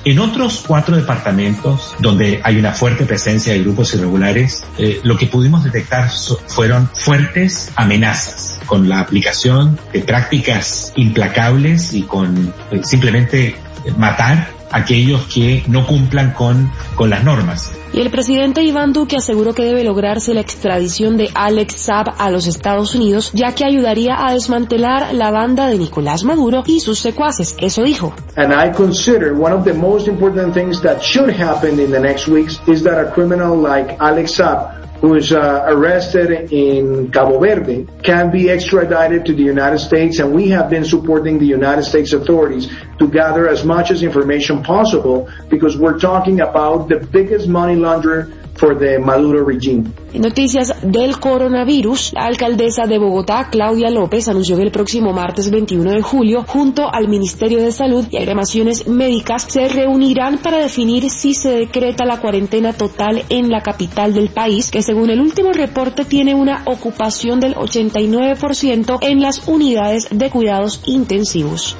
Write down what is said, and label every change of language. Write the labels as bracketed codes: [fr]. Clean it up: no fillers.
[es] En otros cuatro departamentos donde hay una fuerte presencia de grupos irregulares, lo que pudimos detectar fueron fuertes amenazas con la aplicación de prácticas implacables y con simplemente matar aquellos que no cumplan con las normas. Y el presidente Iván Duque aseguró que debe lograrse la extradición de Alex Saab a los Estados Unidos, ya que ayudaría a desmantelar la banda de Nicolás Maduro y sus secuaces. Eso dijo. [en] And I consider one of the most important things that should happen in the next weeks is that a criminal like Alex Saab, who is arrested in Cabo Verde, can be extradited to the United States, and we have been supporting the United States authorities to gather as much as information possible, because we're talking about the biggest money launderer for the Maduro regime. [es] En noticias del coronavirus, la alcaldesa de Bogotá, Claudia López, anunció que el próximo martes 21 de julio, junto al Ministerio de Salud y agremaciones médicas, se reunirán para definir si se decreta la cuarentena total en la capital del país, que según el último reporte tiene una ocupación del 89% en las unidades de cuidados intensivos.